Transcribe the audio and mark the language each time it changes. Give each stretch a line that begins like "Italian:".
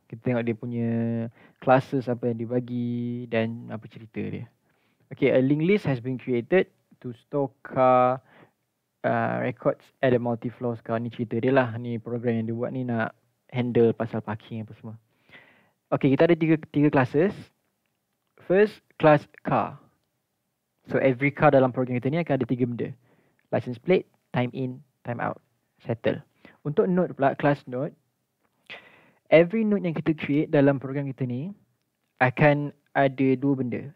Malay: Kita tengok dia punya classes, apa yang dibagi dan apa cerita dia.
English: Okay, a linked list has been created to store car records at a multi-floor car.
Malay: Ni cerita dia lah. Ni program yang dia buat ni nak handle pasal parking apa semua.
English: Okay,
Malay: kita ada tiga
English: classes. First, class car. So, every car
Malay: dalam program kita ni akan ada 3 benda.
English: License plate, time in, time out.
Malay: Settle. Untuk node pula, class node. Every node yang kita create dalam program kita ni akan ada 2 benda.